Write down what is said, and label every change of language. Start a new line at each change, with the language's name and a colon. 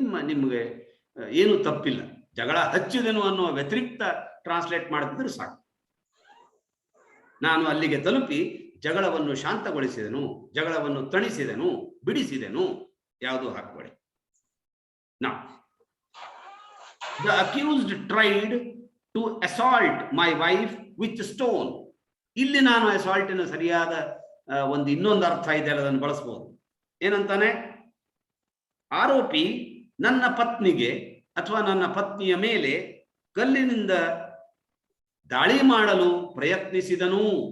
Kannada: ನಿಮಗೆ ಏನು ತಪ್ಪಿಲ್ಲ. ಜಗಳ ಹಚ್ಚಿದೆನು ಅನ್ನುವ ವ್ಯತಿರಿಕ್ತ ಟ್ರಾನ್ಸ್ಲೇಟ್ ಮಾಡಿದ್ರೆ ಸಾಕು. ನಾನು ಅಲ್ಲಿಗೆ ತಲುಪಿ ಜಗಳವನ್ನು ಶಾಂತಗೊಳಿಸಿದೆನು, ಜಗಳವನ್ನು ತಣಿಸಿದೆನು, ಬಿಡಿಸಿದೆನು, ಯಾವುದು ಹಾಕಬೇಡಿ.
English: Now, the accused tried to assault my wife with stone.
Kannada: ಇಲ್ಲಿ ನಾನು ಅಸಾಲ್ಟಿನ ಸರಿಯಾದ ಒಂದು ಇನ್ನೊಂದು ಅರ್ಥ ಇದೆ, ಅದನ್ನು ಬಳಸಬಹುದು. ಏನಂತಾನೆ? ಆರೋಪಿ ನನ್ನ ಪತ್ನಿಗೆ ಅಥವಾ ನನ್ನ ಪತ್ನಿಯ ಮೇಲೆ ಕಲ್ಲಿನಿಂದ ದಾಳಿ ಮಾಡಲು ಪ್ರಯತ್ನಿಸಿದನು.